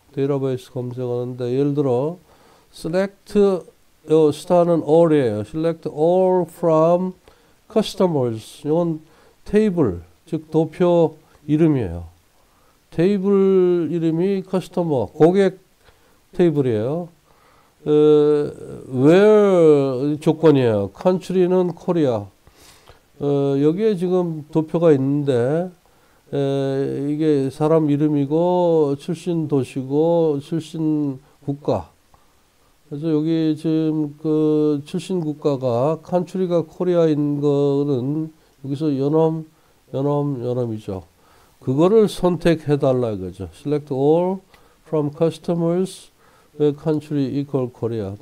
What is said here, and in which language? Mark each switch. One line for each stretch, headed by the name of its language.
Korean: 데이터베이스 검색 언어인데 예를 들어 select star는 all이에요.
English: select all from customers.
Korean: 이건 테이블, 즉 도표 이름이에요. 테이블 이름이 커스터머, 고객 테이블이에요. where 조건이에요. country는 코리아. 여기에 지금 도표가 있는데 이게 사람 이름이고 출신 도시고 출신 국가. 그래서 여기 지금 그 출신 국가가 country가 코리아인 거는 여기서 연엄이죠. 그거를 선택해 달라 이거죠.
English: Select all from customers where country equal Korea.